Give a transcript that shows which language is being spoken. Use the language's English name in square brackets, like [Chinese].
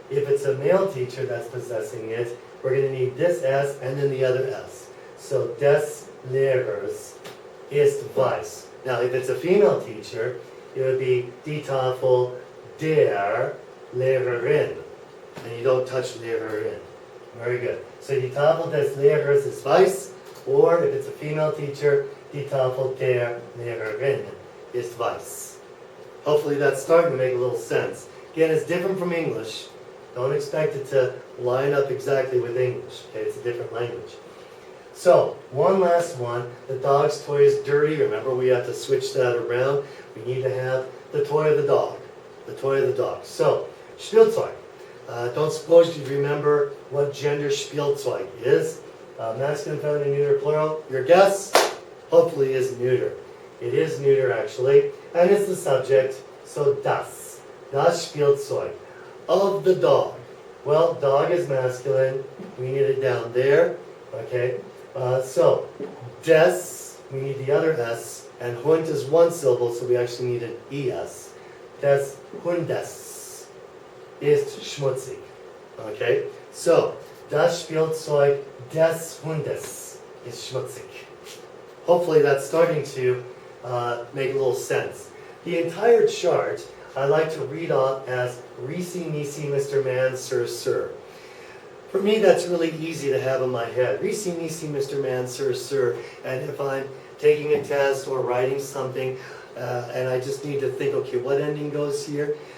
[English] If it's a male teacher that's possessing it, we're going to need this S and then the other S. [German] So, des Lehrers ist weiß. [English] Now, if it's a female teacher, it would be [German] die Tafel der Lehrerin. [English] And you don't touch Lehrerin. Very good. [German] So, die Tafel des Lehrers ist weiß. [English] Or if it's a female teacher, [German] die Tafel der Lehrerin ist weiß. [English] Hopefully that's starting to make a little sense. Again, it's different from English. Don't expect it to line up exactly with English. Okay, it's a different language. So, one last one. The dog's toy is dirty. Remember, we have to switch that around. We need to have the toy of the dog. The toy of the dog. So, Spielzeug. Don't suppose you remember what gender Spielzeug is. Masculine, feminine, neuter, plural. Your guess, hopefully, is neuter. It is neuter, actually. And it's the subject, so das. [German] Das Spielzeug. [English] Of the dog. Well, dog is masculine. We need it down there. Okay? So, des, we need the other S. And Hund is one syllable, so we actually need an ES. [German] Des Hundes ist schmutzig. Okay? So, das Spielzeug des Hundes ist schmutzig. [English] Hopefully that's starting to make a little sense. The entire chart I like to read off as Risi, Nisi, Mr. Man, Sir, Sir. For me, that's really easy to have in my head. Risi, Nisi, Mr. Man, Sir, Sir. And if I'm taking a test or writing something and I just need to think, okay, what ending goes here?